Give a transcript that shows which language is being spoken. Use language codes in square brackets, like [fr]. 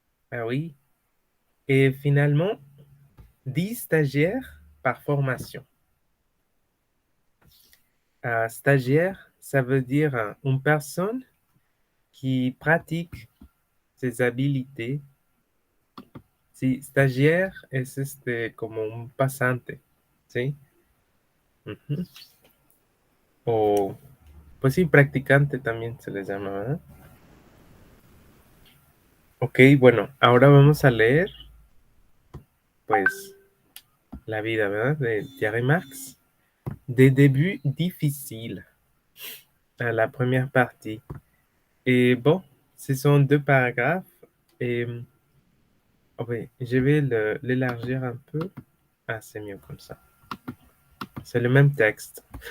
[fr] Ah oui. Et finalement, 10 stagiaires par formation. Stagiaire, ça veut dire une personne qui pratique ses habilités. [es] Sí, stagiaire es como un pasante, ¿sí? Ujú. O, pues sí, practicante también se les llama, ¿verdad? Ok, bueno, ahora vamos a leer, pues, la vida, ¿verdad? De Thierry Marx. [fr] Des débuts difficiles à la première partie. Et bon, ce sont 2 paragraphes. Et oh oui, je vais l'élargir un peu. Ah, c'est mieux comme ça. C'est le même texte.